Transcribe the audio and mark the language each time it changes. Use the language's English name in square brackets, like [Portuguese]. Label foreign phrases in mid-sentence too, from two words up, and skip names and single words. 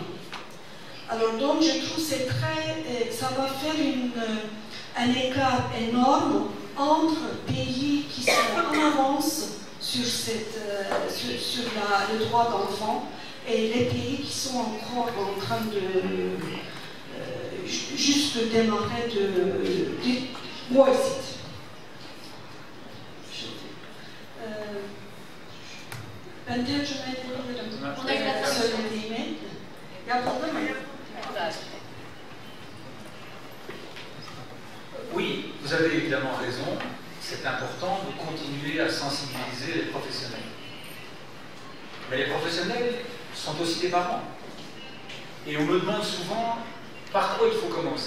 [French] Alors donc, je trouve que c'est très, ça va faire un écart énorme entre pays qui sont en avance sur, le droit d'enfant et les pays qui sont encore en train de juste démarrer de Brexit. [Turkish] Ben tercüme edebilirim. Söylediğimi. Yapıldı mı? [French] Oui, vous avez évidemment raison. C'est important de continuer à sensibiliser les professionnels. Mais les professionnels sont aussi des parents. Et on me demande souvent par quoi il faut commencer.